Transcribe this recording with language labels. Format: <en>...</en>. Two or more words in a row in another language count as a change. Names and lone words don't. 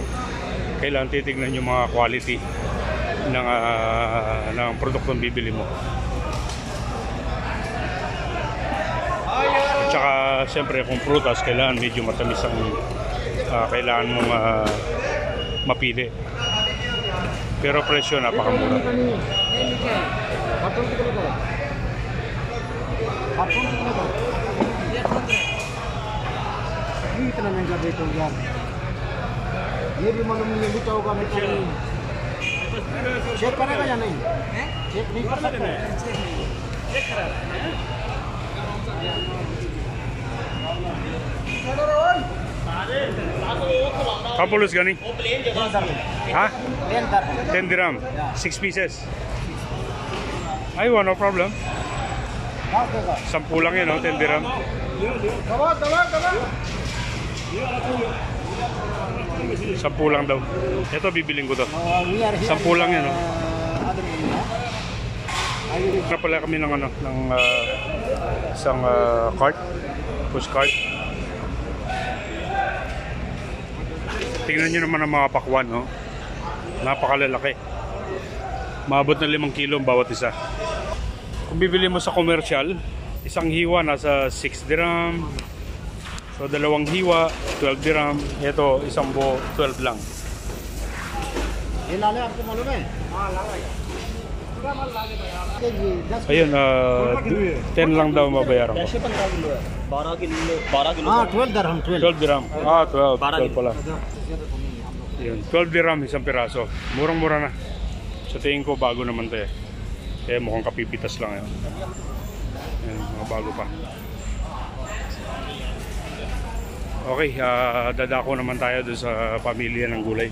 <tl>Kailangan titignan yung mga quality ng produktong bibili mo. At saka siyempre kung prutas, kailangan medyo matamis ang kailangan mong mapili. Pero presyo napakamura.</tl> <hi>इतना महंगा बेचो यार ये भी मालूम नहीं बिका होगा नहीं तो नहीं चेक करेगा या नहीं चेक नहीं कर सकते</hi> <tl>Kapulos gani? Ha? 10 dirham</tl> <en>10 dirham? 6 pieces? Aywa, no problem.</en> <tl>10 lang yan, no? 10 dirham.</tl> <hi>दवा</hi> <tl>10 lang daw. Ito, bibiling ko to.</tl> <en>we are here</en> <tl>10 lang yan, no?</tl> <en>other area I will</en> <tl>Na pala kami ng isang cart, push cart. Tingnan nyo naman ang mga pakwan, no? Napakalalaki. Maabot na 5 kilo ang bawat isa. Kung bibili mo sa commercial, isang hiwa nasa 6 dirham. So, 2 hiwa, 12 dirham. Ito, isang buo, 12 lang.</tl> <hi>ये लाले आपको मालूम है</hi> <tl>Ayun, 10 lang daw mabayaran ko.</tl> <hi>12 किलो हाँ 12 dirham 12</hi> <tl>12 dirham. 12 pala. Yun, 12 dirham isang piraso. Murang-mura na. Sa tingin ko bago naman 'to eh. Kaya mukhang kapipitas lang yun. Yan, mga bago pa. Okay, dadako naman tayo doon sa pamilya ng gulay.</tl>